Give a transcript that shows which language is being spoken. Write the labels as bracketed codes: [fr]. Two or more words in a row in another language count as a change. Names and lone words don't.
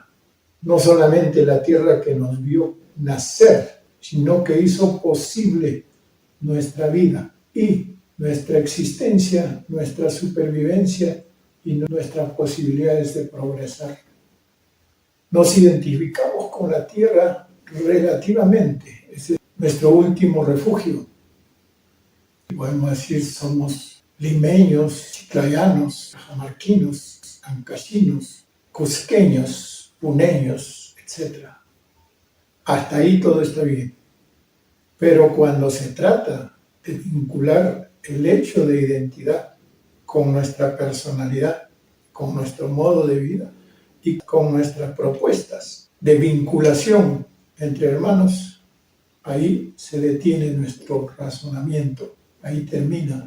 [es] No solamente la tierra que nos vio nacer, sino que hizo posible nuestra vida y nuestra existencia, nuestra supervivencia y nuestras posibilidades de progresar. Nos identificamos con la tierra relativamente, ese es nuestro último refugio. Podemos decir, somos limeños, chiclayanos, cajamarquinos, ancachinos, cusqueños, puneños, etc. Hasta ahí todo está bien. Pero cuando se trata de vincular el hecho de identidad con nuestra personalidad, con nuestro modo de vida y con nuestras propuestas de vinculación entre hermanos, ahí se detiene nuestro razonamiento, ahí termina.